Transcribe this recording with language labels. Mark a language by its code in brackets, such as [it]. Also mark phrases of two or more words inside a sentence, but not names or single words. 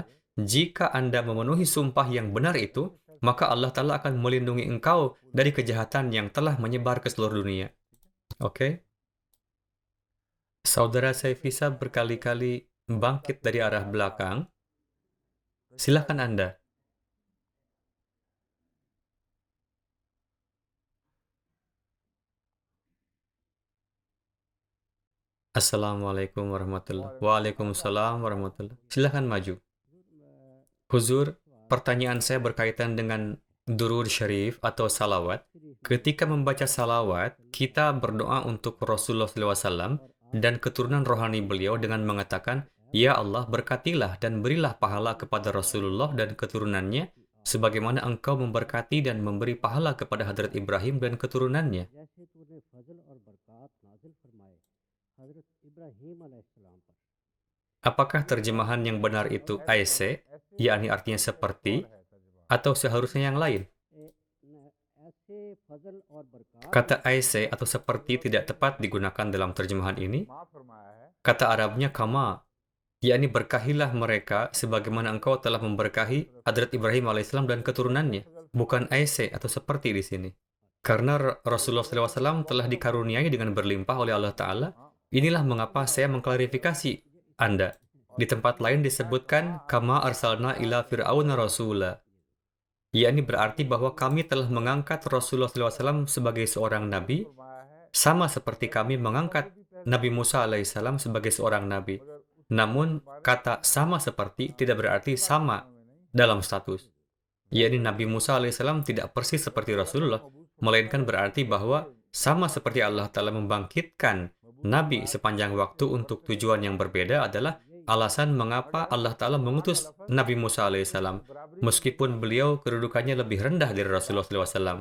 [id] Jika Anda memenuhi sumpah yang benar itu, maka Allah Ta'ala akan melindungi engkau dari kejahatan yang telah menyebar ke seluruh dunia. Oke? Saudara Saifisa berkali-kali bangkit dari arah belakang. Silakan Anda. [ar] السلام عليكم ورحمة الله وبركاته. وعليكم السلام ورحمة الله وبركاته. [id] Silakan maju. Huzur, pertanyaan saya berkaitan dengan durud syarif atau salawat. Ketika membaca salawat, kita berdoa untuk Rasulullah SAW dan keturunan rohani beliau dengan mengatakan, Ya Allah, berkatilah dan berilah pahala kepada Rasulullah dan keturunannya sebagaimana engkau memberkati dan memberi pahala kepada Hadrat Ibrahim dan keturunannya. [ur] جیسے تُو نے فضل اور برکت نازل فرمائے حضرت ابراہیم علیہ السلام پر [id] Apakah terjemahan yang benar itu aise, yakni artinya seperti, atau seharusnya yang lain? [ur] ایسے فضل اور برکت [id] Kata aise atau seperti tidak tepat digunakan dalam terjemahan ini. Kata Arabnya kama, yakni berkahilah mereka sebagaimana engkau telah memberkahi Hadrat Ibrahim alaihissalam dan keturunannya. Bukan aise atau seperti di sini. Karena Rasulullah SAW telah dikaruniai dengan berlimpah oleh Allah Ta'ala, inilah mengapa saya mengklarifikasi Anda. Di tempat lain disebutkan, [ar] كما أرسلنا إلى فرعون رسولا. [id] Yakni berarti bahwa kami telah mengangkat Rasulullah SAW sebagai seorang nabi, sama seperti kami mengangkat Nabi Musa alaihissalam sebagai seorang nabi. Namun, kata sama seperti tidak berarti sama dalam status. Yakni Nabi Musa alaihissalam tidak persis seperti Rasulullah, melainkan berarti bahwa sama seperti Allah Ta'ala membangkitkan Nabi sepanjang waktu untuk tujuan yang berbeda adalah alasan mengapa Allah Ta'ala mengutus Nabi Musa alaihissalam, meskipun beliau kedudukannya lebih rendah dari Rasulullah SAW.